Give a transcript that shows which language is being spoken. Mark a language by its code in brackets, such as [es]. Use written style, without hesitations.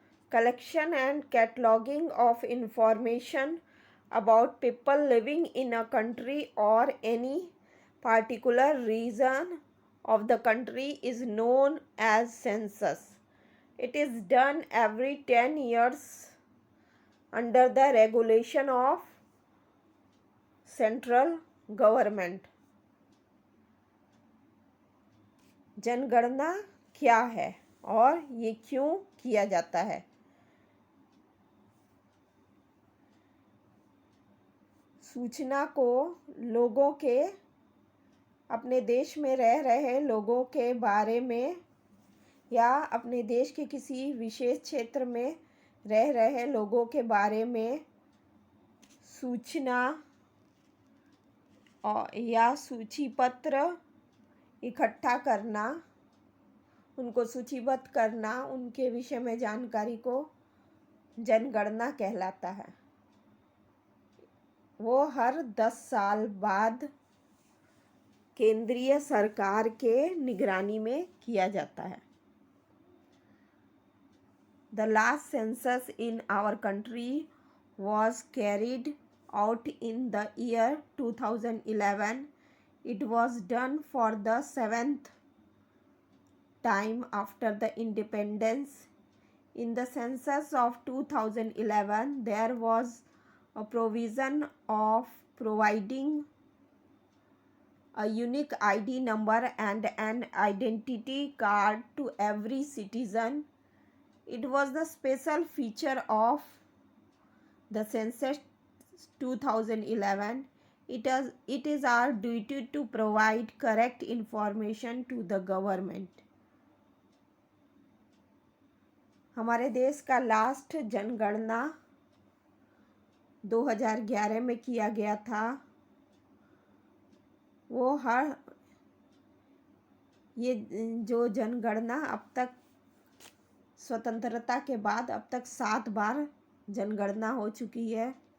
[en] Collection and cataloging of information about people living in a country or any particular region of the country is known as census. It is done every 10 years under the regulation of central government. [hi] जनगणना क्या है और ये क्यों किया जाता है? सूचना को लोगों के, अपने देश में रह रहे लोगों के बारे में या अपने देश के किसी विशेष क्षेत्र में रह रहे लोगों के बारे में सूचना या सूचीपत्र इकट्ठा करना, उनको सूचीबद्ध करना, उनके विषय में जानकारी को जनगणना कहलाता है. वो हर 10 साल बाद केंद्रीय सरकार के निगरानी में किया जाता है. [en] The last census in our country was carried out in the year 2011. It was done for the 7th time after the independence. In the census of 2011, there was a provision of providing a unique ID number and an identity card to every citizen. It was the special feature of the census 2011. It is our duty to provide correct information to the government. [hi] हमारे देश का last जनगणना 2011 में किया गया था. वो ये जो जनगणना अब तक स्वतंत्रता के बाद अब तक 7 बार जनगणना हो चुकी है.